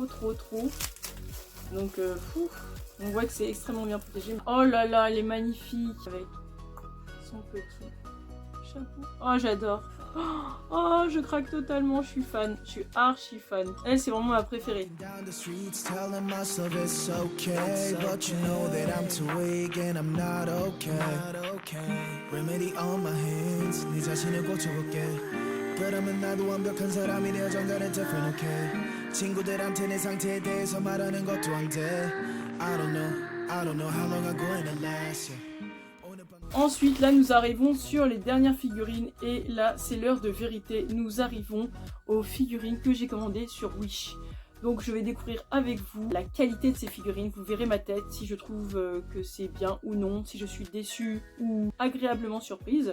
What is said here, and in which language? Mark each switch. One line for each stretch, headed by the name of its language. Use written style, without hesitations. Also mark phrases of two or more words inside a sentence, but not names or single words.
French: Donc fou, on voit que c'est extrêmement bien protégé. Oh là là, elle est magnifique avec son petit chapeau. Oh j'adore. Oh je craque totalement, je suis fan, je suis archi fan. Elle c'est vraiment ma préférée.
Korean: 그러면 나도 완벽한 사람이 되어 정갈한
English: different okay
Korean: 친구들한테 내 상태에 대해서 말하는 것도 안 돼
English: I don't know how long I'm going to last
French: Ensuite là nous arrivons sur les dernières figurines et là c'est l'heure de vérité. Nous arrivons aux figurines que j'ai commandées sur Wish. Donc je vais découvrir avec vous la qualité de ces figurines, vous verrez ma tête, si je trouve que c'est bien ou non, si je suis déçue ou agréablement surprise.